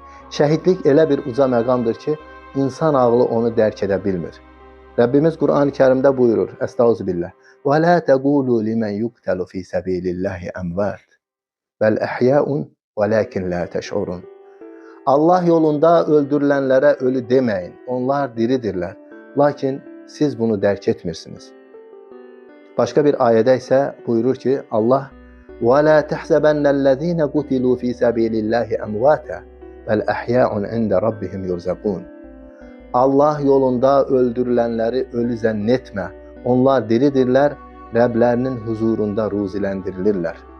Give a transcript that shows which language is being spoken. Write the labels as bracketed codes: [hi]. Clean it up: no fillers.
[az] Şəhidlik elə bir uca məqamdır ki, insan ağlı onu dərk edə bilmir. Rəbbimiz Quran-ı Kərimdə buyurur, [ar] Əstəğfirullah, وَلَا تَقُولُوا لِمَنْ يُقْتَلُ فِي سَبِيلِ اللّٰهِ أَمْوَاتٍ بَلْ أَحْيَاءٌ وَلَكِنْ لَا تَشْعُرُونَ. [az] Allah yolunda öldürülənlərə ölü deməyin, onlar diridirlər. Lakin siz bunu dərk etmirsiniz. Başqa bir ayədə isə buyurur ki, Allah [ar] وَلَا تَحْسَبَنَّ الَّذ۪ينَ قُتِلُوا فِي سَبِيلِ اللّٰهِ أَمْوَاتًا بَلْ أَحْيَاءٌ عِنْدَ رَبِّهِمْ يُرْزَقُونَ. [az] Allah yolunda öldürülənləri ölü zənn etmə. Onlar diridirlər, Rəblərinin huzurunda ruzilendirilirlər.